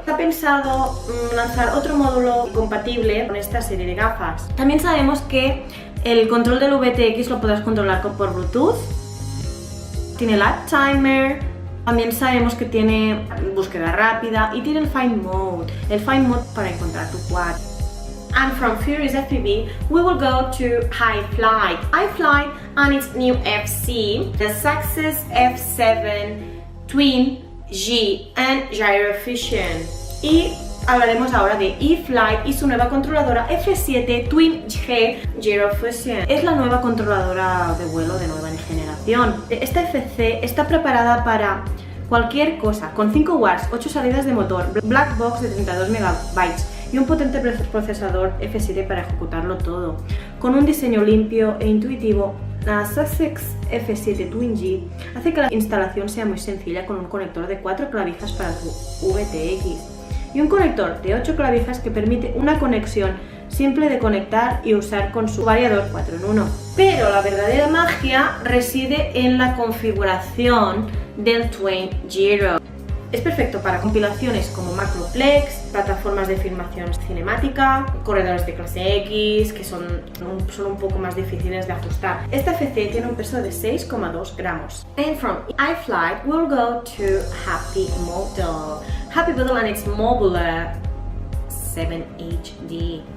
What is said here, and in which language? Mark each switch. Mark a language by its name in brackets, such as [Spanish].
[Spanish] Se ha pensado lanzar otro módulo compatible con esta serie de gafas. También sabemos que el control del VTX lo podrás controlar por Bluetooth, tiene Live Timer. También sabemos que tiene búsqueda rápida y tiene el Find Mode para encontrar tu quad. [English] And from Furious FPV, we will go to iFlight. iFlight and its new FC, the Success F7 Twin G and Gyro Fusion. [Spanish] Y hablaremos ahora de iFlight y su nueva controladora F7 Twin G Gyro Fusion. Es la nueva controladora de vuelo de nueva generación. Esta FC está preparada para cualquier cosa, con 5 watts, 8 salidas de motor, black box de 32 megabytes y un potente procesador F7 para ejecutarlo todo. Con un diseño limpio e intuitivo, la Sussex F7 Twin G hace que la instalación sea muy sencilla, con un conector de 4 clavijas para tu VTX y un conector de 8 clavijas que permite una conexión simple de conectar y usar con su variador 4 en 1. Pero la verdadera magia reside en la configuración del Twin Gyro. Es perfecto para compilaciones como Macroplex, plataformas de filmación cinemática, corredores de clase X, que son un poco más difíciles de ajustar. Esta FC tiene un peso de 6,2 gramos. [English] And from iFlight, we'll go to Happy Model. Happy Model and its Mobula 7 HD.